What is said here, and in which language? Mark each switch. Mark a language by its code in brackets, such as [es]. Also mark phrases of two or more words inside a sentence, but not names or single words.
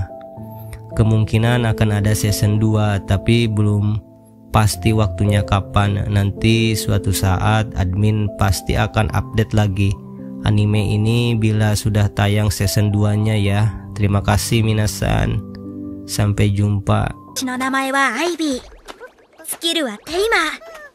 [id] Kemungkinan akan ada season 2, tapi belum pasti waktunya kapan. Nanti suatu saat admin pasti akan update lagi anime ini bila sudah tayang season 2-nya ya. Terima kasih minasan. Sampai jumpa. [ja] 私の名前はアイビー。スキルはテイマー。